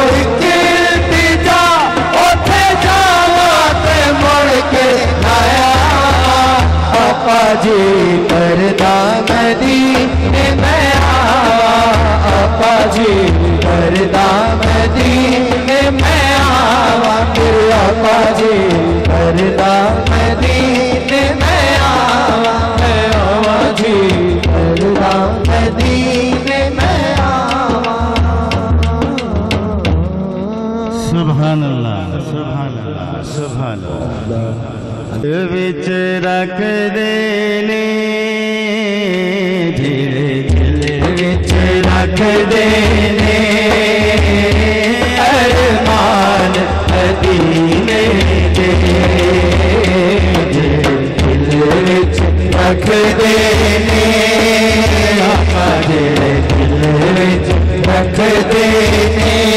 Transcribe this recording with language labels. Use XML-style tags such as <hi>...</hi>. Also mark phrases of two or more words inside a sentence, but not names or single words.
<pa>اک انتجا، اوتھے جاوا تے مڑ کے آیا، آقا جی کردا مدینے میں آوا، آقا جی کردا مدینے میں آوا، فیر آقا جی کردا مدینے میں آوا، آوا جی کردا مدینے میں آوا.</pa> <ar>سبحان الله، سبحان الله، سبحان الله.</ar> <pa>وچ رکھ دینے دھیرے دل وچ رکھ دینے, ارمان مدینے دے، دل وچ رکھ دینے، آقا دل وچ رکھ دینے,</pa>